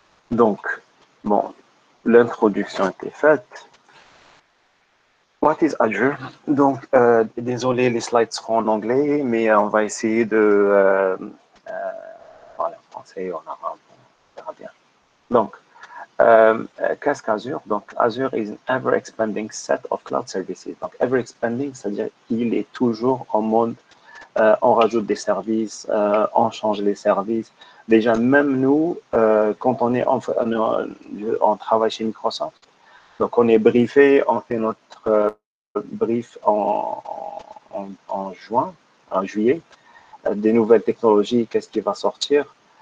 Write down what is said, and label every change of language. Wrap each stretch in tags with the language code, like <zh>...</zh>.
<fr>Donc, bon, l'introduction était faite.</fr> <en>What is Azure?</en> <fr>Donc, désolé, les slides seront en anglais, mais on va essayer de... voilà, français, on verra bien. Donc, qu'est-ce qu'Azure?</fr> <en>Donc, Azure is an ever-expanding set of cloud services.</en> <fr>Donc, ever-expanding, c'est-à-dire qu'il est toujours en mode, on rajoute des services, on change les services. Déjà, même nous, quand on travaille chez Microsoft, donc on est briefé, on fait notre brief en juin, en juillet, des nouvelles technologies, qu'est-ce qui va sortir.</fr>